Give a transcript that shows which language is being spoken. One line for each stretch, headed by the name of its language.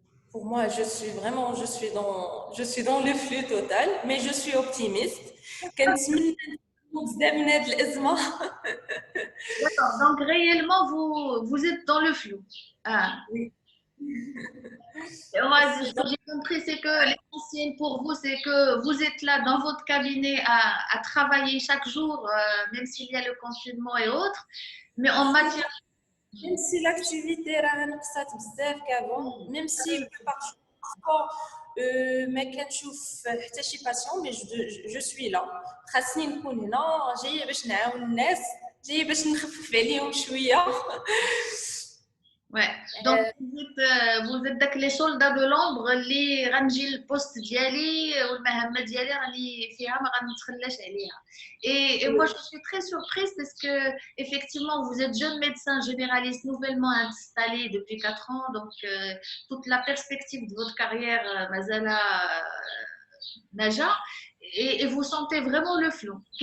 French: Pour moi, je suis dans le flux total, mais je suis optimiste.
Arabic: كنتمنى بزاف من هذه الأزمة.
French: D'accord. Donc, réellement, vous êtes dans le flou. Ah. Oui. Ce que j'ai compris, c'est que l'essentiel pour vous, c'est que vous êtes là dans votre cabinet à travailler chaque jour, même s'il y a le confinement et autres, mais en matière. Même si l'activité
Arabic: راها نقصات بزاف كافون
French: même si parfois
Arabic: ما كنشوف حتى شي باسيون
French: مي جو سوي لا
Arabic: خاصني نكون هنا جايه باش نعاون الناس جايه باش نخفف عليهم شويه.
French: Ouais. Donc, vous êtes
Arabic: داك
French: les soldats de l'ombre
Arabic: اللي غنجي البوست ديالي والمهمة ديالي راني فيها ما غنتخلاش عليها.
French: Et moi, je suis très surprise parce que effectivement, vous êtes jeune médecin généraliste nouvellement installé depuis 4 ans, donc toute la perspective de votre carrière,
Arabic: Mazala Naja,
French: et vous sentez vraiment le flou.